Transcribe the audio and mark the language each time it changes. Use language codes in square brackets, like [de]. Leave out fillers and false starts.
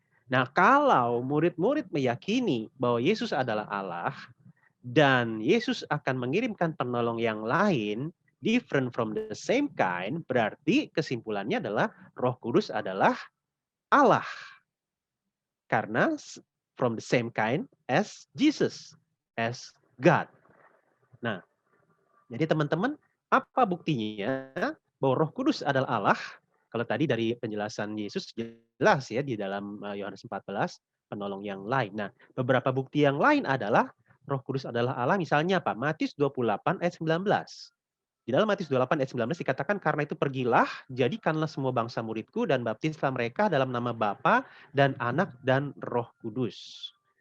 [id] Nah, kalau murid-murid meyakini bahwa Yesus adalah Allah dan Yesus akan mengirimkan penolong yang lain, [en] different from the same kind, [id] berarti kesimpulannya adalah Roh Kudus adalah Allah. [en] Karena from the same kind as Jesus, as God. [id] Nah, jadi teman-teman, apa buktinya bahwa Roh Kudus adalah Allah? Kalau tadi dari penjelasan Yesus jelas ya di dalam Yohanes 14 penolong yang lain. Nah, beberapa bukti yang lain adalah Roh Kudus adalah Allah. Misalnya apa? Matius 28 ayat 19. Di dalam Matius 28 ayat 19 dikatakan karena itu pergilah, jadikanlah semua bangsa muridku dan baptislah mereka dalam nama Bapa dan Anak dan Roh Kudus.